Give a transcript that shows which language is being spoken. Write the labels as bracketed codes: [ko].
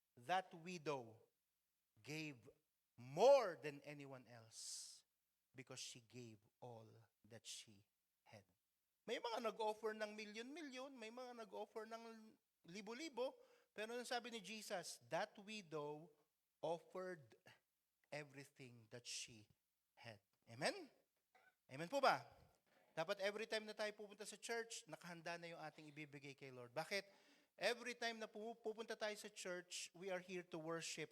[en] That widow gave more than anyone else because she gave all that she had. [tl] May mga nag-offer ng milyon-milyon, may mga nag-offer ng libo-libo, pero anong sabi ni Jesus? [en] That widow offered everything that she had. [tl] Amen? Amen po ba? Dapat [en] every time [tl] na tayo pupunta sa church, nakahanda na yung ating ibibigay kay Lord. Bakit? [en] Every time [tl] na pupunta tayo sa [en] church, we are here to worship.